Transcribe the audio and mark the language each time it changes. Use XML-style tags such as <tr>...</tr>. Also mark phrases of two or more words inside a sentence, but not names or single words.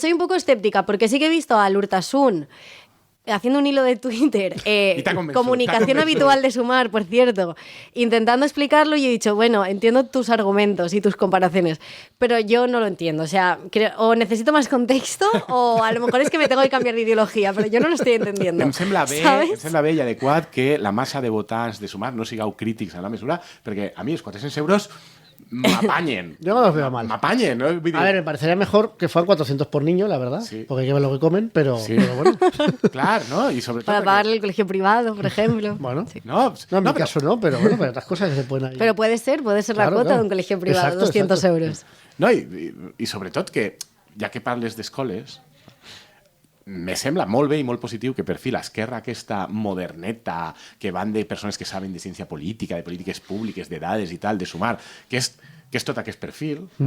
<es>soy un poco escéptica porque sí que he visto a Lurtasun haciendo un hilo de Twitter, Y te ha convencido, te ha comunicación convencido. habitual de Sumar, por cierto, intentando explicarlo, y he dicho, bueno, entiendo tus argumentos y tus comparaciones, pero yo no lo entiendo. O sea, o necesito más contexto o a lo mejor es que me tengo que cambiar de ideología, pero yo no lo estoy entendiendo.</es> <ca>Em sembla bé i adequat que la massa de votants de Sumar no sigueu crítics a la mesura, perquè a mi els 400 euros m'apanyen.</ca> <es>Yo no los veo mal.</es> <ca>M'apanyen, no? Vull dir,</ca> <es>A ver, me parecería mejor que fueran 400 por niño, la verdad, Sí. porque hay que ver lo que comen, pero, Sí. pero bueno.</es> <ca>clar, no? I sobretot...</ca> <es>Para</es> <ca>perquè-</ca> <es>pagarle el colegio privado, por ejemplo. Bueno, No, no, en mi</es> <ca>però-</ca> <es>caso no, pero bueno, pero otras cosas que se pueden ahí. Pero puede ser la Claro, cuota claro. de un colegio privado, Exacto, 200 exacto. euros.</es> <ca>No, i sobretot que, ja que parles d'escoles, me sembla molt bé i molt positiu que per fi l'esquerra aquesta moderneta, que van de persones que saben de ciència política, de polítiques públiques, de dades i tal, de Sumar, que és tot aquest perfil,</ca>